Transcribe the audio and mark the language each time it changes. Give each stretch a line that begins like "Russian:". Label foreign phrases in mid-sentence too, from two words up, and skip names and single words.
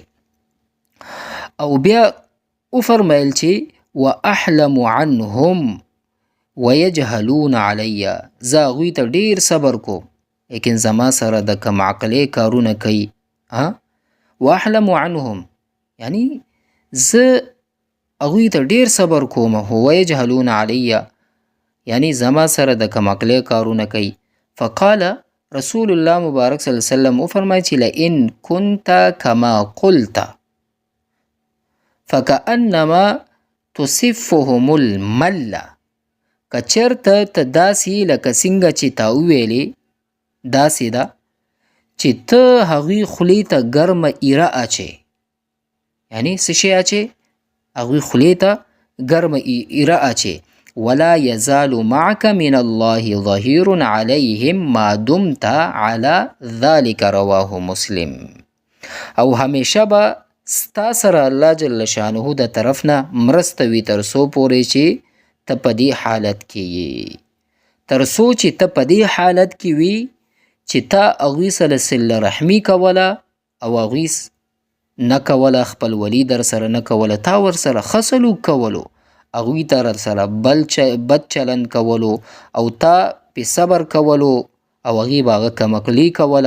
Pashto: او بیا وفرمایل چې
Arabic: واحلم عنهم ويجهلون علی،
Pashto: زه هغوی ته ډېر صبر کوم لیکن زما سره د کم عقلۍ کارونه کوي.
Arabic: واحلم عنهم
Pashto: یعنی زه هغوی ته ډېر صبر کوم،
Arabic: ويجهلون علی
Pashto: یعنی زما سره د کم عقلۍ کارونه کوي.
Arabic: فقال رسول الله مبارک صلی الله علیه وسلم
Pashto: وفرمایي چې
Arabic: لئن كنت كما قلت فكأنما تصفهم المل،
Pashto: که چېرته ته داسې لکه څنګه چې تا وویلې داسې ده چې ته هغوی خولې ته ګرمه ایره اچې، یعنی څه شی اچې؟ هغوی خولې ته ګرمه ایره اچې.
Arabic: ولا يزال معك من الله ظهير عليهم ما دمت على ذلك رواه مسلم.
Pashto: او همیشه به ستا سره الله
Arabic: جل شانه
Pashto: د طرف نه مرسته وي تر څو پورې چې ته په دې حالت کې یې، تر څو چې ته په دې حالت کې وي چې تا هغوی سره صله رحمي کوله او هغوی نه کوله، خپلولي در سره نه کوله، تا ورسره ښه سلوک کولو، هغوی ته در سره بد چلند کولو او تا پې صبر کولو او هغې به هغه کمقلي کوله.